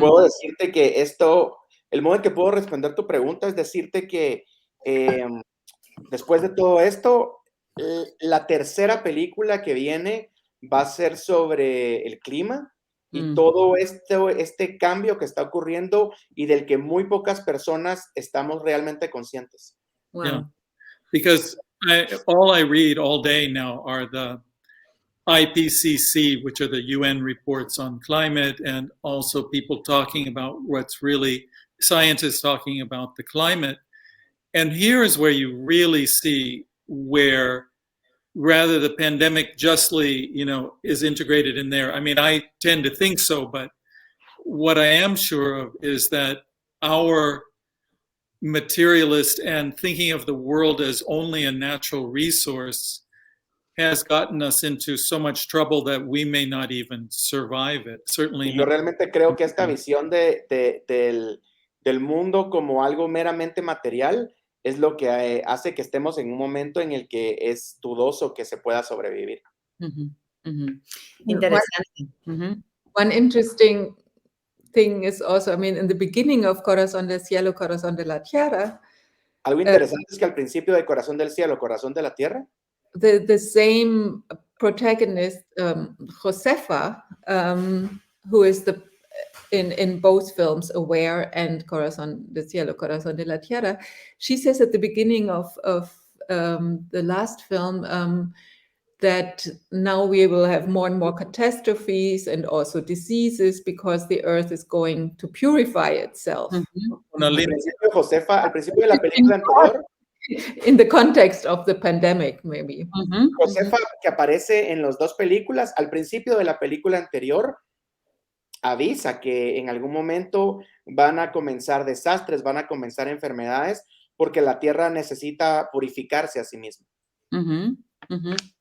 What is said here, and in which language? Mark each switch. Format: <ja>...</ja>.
<es>Puedo decirte que el modo en que puedo responder tu pregunta es decirte que después de todo esto, la tercera película que viene va a ser sobre el clima y todo este cambio que está ocurriendo y del que muy pocas personas estamos realmente conscientes. Wow.</es> <en>yeah, because all I read all day now are the IPCC, which are the UN reports on climate, and also people talking about scientists talking about the climate. And here is where you really see where rather the pandemic justly, is integrated in there. I mean, I tend to think so, but what I am sure of is that our materialist and thinking of the world as only a natural resource has gotten us into so much trouble that we may not even survive it. Certainly</en> <es>Y yo</es> <en>not.</en> <es>realmente creo que esta visión del mundo como algo meramente material es lo que hace que estemos en un momento en el que es dudoso que se pueda sobrevivir. Ujú, ujú. Interesante. Ujú.</es> <en>One interesting thing is also, I mean, in the beginning of Corazón del Cielo, Corazón de la Tierra,</en> <es>Algo interesante es que al principio de Corazón del Cielo, Corazón de la Tierra,</es> <en>the same protagonist, Josefa, who is in both films, Aware and Corazón del Cielo, Corazón de la Tierra, she says at the beginning of the last film that now we will have more and more catastrophes and also diseases because the earth is going to purify itself.</en> <es>Una linda- Josefa, al principio de la película anterior,</es> <en>In the context of the pandemic, maybe. Ujú,</en> <es>Josefa, que aparece en las dos películas, al principio de la película anterior, avisa que en algún momento van a comenzar desastres, van a comenzar enfermedades, porque la tierra necesita purificarse a sí misma. Ujú, ujú.</es>